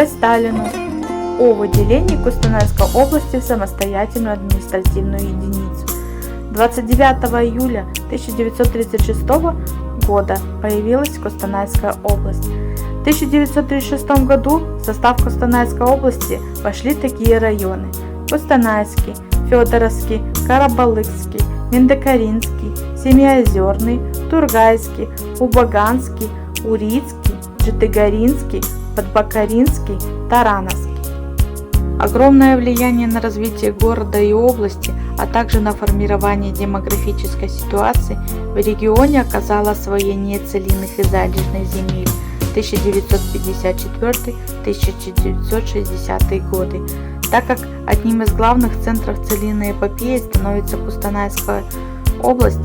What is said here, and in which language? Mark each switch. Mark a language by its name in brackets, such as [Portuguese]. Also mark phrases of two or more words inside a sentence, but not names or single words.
[Russian] Сталину о выделении Кустанайской области в самостоятельную административную единицу. 29 июля 1936 года появилась Кустанайская область. В 1936 году в состав Кустанайской области вошли такие районы: Кустанайский, Федоровский, Карабалыкский, Мендокаринский, Семиозерный, Тургайский, Убаганский, Урицкий, Житыгоринский, Подбакаринский, Тарановский. Огромное влияние на развитие города и области, а также на формирование демографической ситуации в регионе оказало освоение целинных и залежных земель 1954-1960 годы, так как одним из главных центров целинной эпопеи становится Кустанайская область.